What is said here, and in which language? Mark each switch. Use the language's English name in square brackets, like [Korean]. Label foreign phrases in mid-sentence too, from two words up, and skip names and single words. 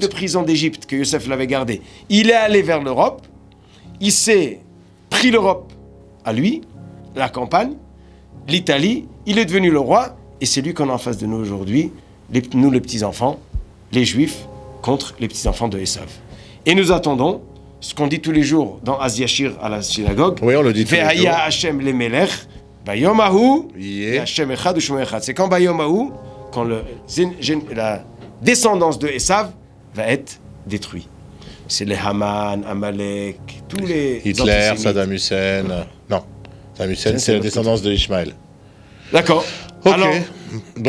[French] de prison d'Égypte, que Yosef l'avait gardé, il est allé vers l'Europe, il s'est pris l'Europe à lui, la campagne, l'Italie, il est devenu le roi, et c'est lui qu'on a en face de nous aujourd'hui, nous les petits-enfants, les Juifs, contre les petits-enfants de Esav. Et nous attendons ce qu'on dit tous les jours dans Az Yashir à la synagogue. Oui, on le dit tous les jours. [Hebrew] והיה השם למלך, ביום ההוא, Yeah. השם אחד ושמו אחד. [French] C'est quand [Hebrew] ביום ההוא, [French] quand la descendance de Esav va être détruite. C'est les Haman, Amalek, tous les Hitler, antisémites. Saddam Hussein. Non, Saddam Hussein, c'est c'est la l'autre descendance de Ishmaël. D'accord. Ok. Alors, Donc,